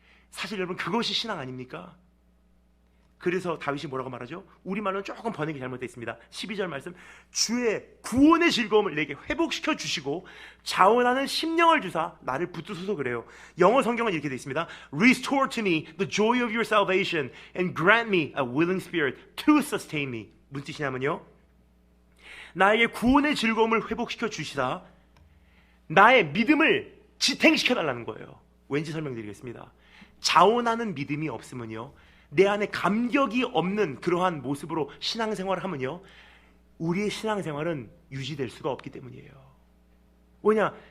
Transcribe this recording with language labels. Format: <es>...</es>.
<ko>사실 여러분, 그것이 신앙 아닙니까? 그래서 다윗이 뭐라고 말하죠? 우리말로는 조금 번역이 잘못되어 있습니다. 12절 말씀, 주의 구원의 즐거움을 내게 회복시켜 주시고 자원하는 심령을 주사 나를 붙드소서. 그래요. 영어 성경은 이렇게 되어 있습니다.</ko> <en>Restore to me the joy of your salvation and grant me a willing spirit to sustain me.</en> <ko>무슨 뜻이냐면요, 나에게 구원의 즐거움을 회복시켜 주시다 나의 믿음을 지탱시켜 달라는 거예요. 왠지 설명드리겠습니다. 자원하는 믿음이 없으면요, 내 안에 감격이 없는 그러한 모습으로 신앙생활을 하면요, 우리의 신앙생활은 유지될 수가 없기 때문이에요. 왜냐?</ko>